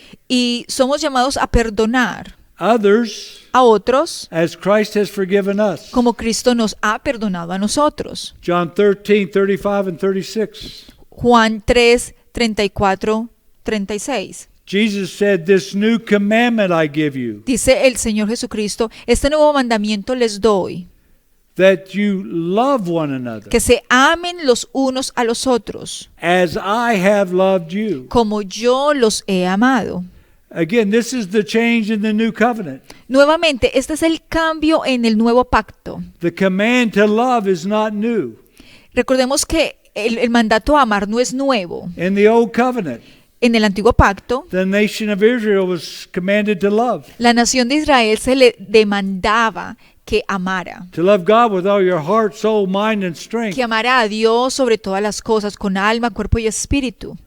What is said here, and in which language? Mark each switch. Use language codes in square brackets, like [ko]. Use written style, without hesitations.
[es] Y somos llamados a perdonar [en] others [es] a otros [en] as Christ has forgiven us. [es] como Cristo nos ha perdonado a nosotros. [en] John 13:35 and 36. [es] Juan 3, 34, 36. [en] Jesus said, "This new commandment I give you, [es] Dice el Señor Jesucristo, este nuevo mandamiento les doy, [en] that you love one another [es] que se amen los unos a los otros, [en] as I have loved you." [es] como yo los he amado. [en] Again, this is the change in the new covenant. [es] Nuevamente, este es el cambio en el nuevo pacto. [en] The command to love is not new. [es] Recordemos que el mandato a amar no es nuevo. [en] In the old covenant, [es] En el antiguo pacto, [en] the nation of Israel was commanded to love [es] la nación de Israel se le demandaba que amara, [en] God with all your heart, soul, mind, and strength, [es] que amara a Dios sobre todas las cosas, con alma, cuerpo y espíritu,